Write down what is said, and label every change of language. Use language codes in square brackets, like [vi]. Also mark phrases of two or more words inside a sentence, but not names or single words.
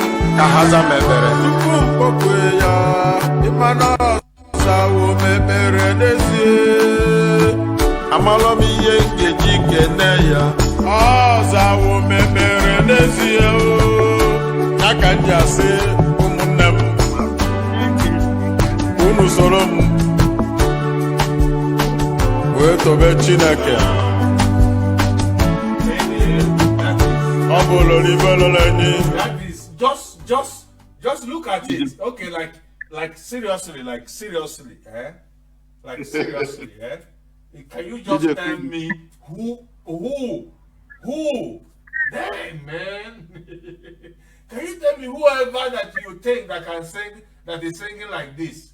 [ig] ka ha za mebere tupu mkpokwe ya ịmana ọzawo mebere n'ezie amalọ m ihe nkeji kene ya ọzawo mebere n'ezie ya ka m ji asị ụmụnne m unu soro m wee tobe Chineke ọ bụ ololibololeni. [en] That is just look at it. Okay, like seriously, eh? Like seriously, eh? Can you just tell me who? Damn, man. Can you tell me whoever that you think that can sing, that is singing like this?